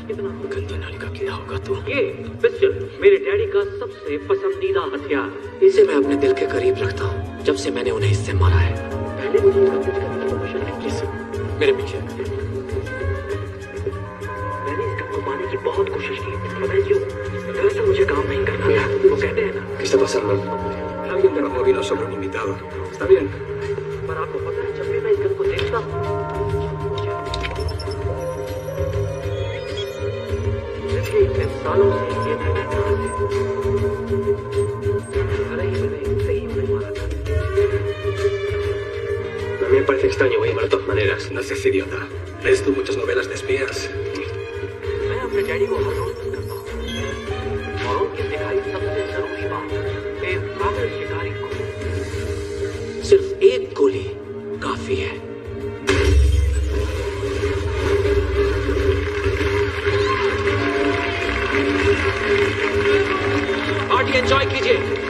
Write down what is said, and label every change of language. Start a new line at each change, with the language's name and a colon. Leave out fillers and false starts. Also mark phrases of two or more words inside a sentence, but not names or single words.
Hindi: गंदी नाली का कीड़ा होगा तो ये पिस्टल मेरे डैडी का सबसे पसंदीदा हथियार। इसे मैं अपने दिल के करीब रखता हूँ जब से मैंने उन्हें इससे मारा है। पहले मुझे इसका कुछ करने की परमिशन नहीं। प्लीज मेरे पीछे। मैंने इसका छुपाने की बहुत कोशिश की, पता है क्यों? दरअसल मुझे काम नहीं करना था। वो कहते हैं ना,
Spanish: ¿Qué está pasando? Alguien derramó vino sobre mi invitado. Está bien.
Hindi: पर आपको पता है जब भी मैं इस गन को देखता हूँ, इतने सालों से ये मैंने कहा है। अरे ही मैंने सही में मारा था।
Spanish: A mí me parece extraño, voy a llamar de todas maneras. No seas idiota. ¿Lees tú muchas novelas de espías?
Hindi: मैं अपने डैडी को हर रोज मिस करता हूँ और उनकी दिखाई सबसे जरूरी बात, एक काबिल शिकारी को सिर्फ एक गोली काफी है।
English: party enjoy
Hindi: कीजिए।